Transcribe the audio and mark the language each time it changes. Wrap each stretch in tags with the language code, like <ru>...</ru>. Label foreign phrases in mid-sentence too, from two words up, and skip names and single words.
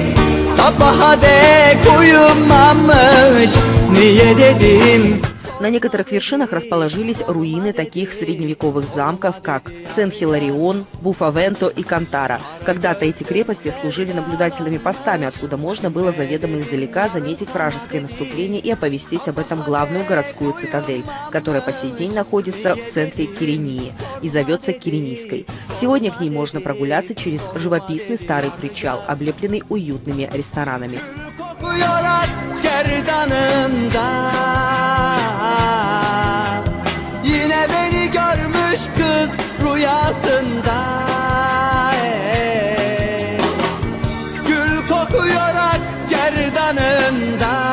<tr>Sabaha dek uyumamış, niye dedim.</tr> <ru>На некоторых вершинах расположились руины таких средневековых замков, как Сен-Хиларион, Буфавенто и Кантара. Когда-то эти крепости служили наблюдательными постами, откуда можно было заведомо издалека заметить вражеское наступление и оповестить об этом главную городскую цитадель, которая по сей день находится в центре Кирении и зовется Киренийской. Сегодня к ней можно прогуляться через живописный старый причал, облепленный уютными ресторанами.</ru> <tr>Kokuyor gerdanında. Yine beni görmüş kız rüyasında. Gül kokuyor gerdanında.</tr>